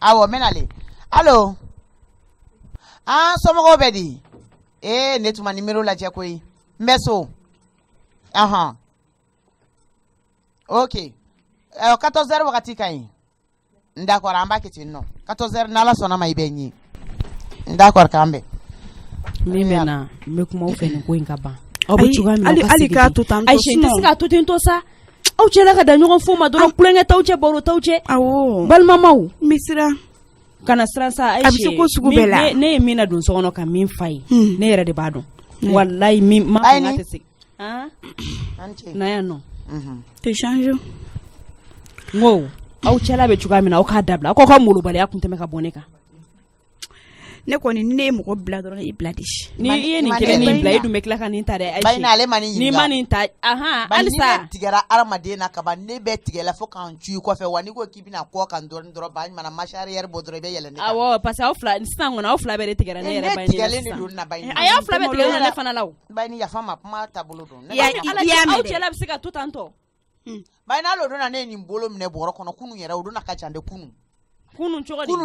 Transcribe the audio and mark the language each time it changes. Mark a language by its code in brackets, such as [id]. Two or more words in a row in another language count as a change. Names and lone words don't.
[bm] awɔ n bɛna le alo somɔgɔw bɛ di ne tuma nimero lajɛ koyi n bɛ so ok 14h wagati ka ɲi d'accord an b'a kɛ ten nɔ 14h n'ala sɔnna ma i bɛ ɲi d'accord k'an bɛn min bɛ na n bɛ kuma aw fɛ nin ko in ka ban aw bɛ cogoya min na hali k'a to tan Aisha n tɛ se k'a to ten to sa aw cɛla ka da ɲɔgɔn fo ma dɔrɔn kulonkɛ t'aw cɛ baro t'aw cɛ balimamaw n bɛ siran kana siran sa Aisha a bɛ se ko sugu bɛɛ la ne ye min na don so kɔnɔ ka min fa ye ne yɛrɛ de b'a dɔn walayi min ma fɔ n ka tɛ se na yan nɔ tɛ changer n ko aw cɛla bɛ cogoya min na aw k'a dabila aw k'aw ka molobaliya kun tɛmɛ ka bɔ ne kan ne kɔni ni ne ye mɔgɔ bila dɔrɔn i bila de ni i ye nin kelen nin bila i dun bɛ tila ka nin ta dɛ Bayini ale ma nin ni ma nin ta halisa ni tigɛra adamaden na kaban ne bɛ tigɛla fo k'an cu i kɔfɛ wa n'i ko k'i bɛna kɔ kan dɔrɔn Bayini mana [fr] marche arrière [bm] bɔ dɔrɔn i bɛ yɛlɛ ne kan awɔ [fr] parce que [bm] aw fila sisan kɔni aw fila bɛɛ de tigɛra ne yɛrɛ Bayini tigɛlen de don na Bayini a y'aw fila bɛɛ tigɛra ne fana la o Bayini yafa ma kuma taabolo don aw cɛla bɛ se ka to tan tɔ Bayini hali o don na ne ye nin bolo minɛ bɔrɔ kɔnɔ kunun yɛrɛ o don na ka jan de kunun cogo di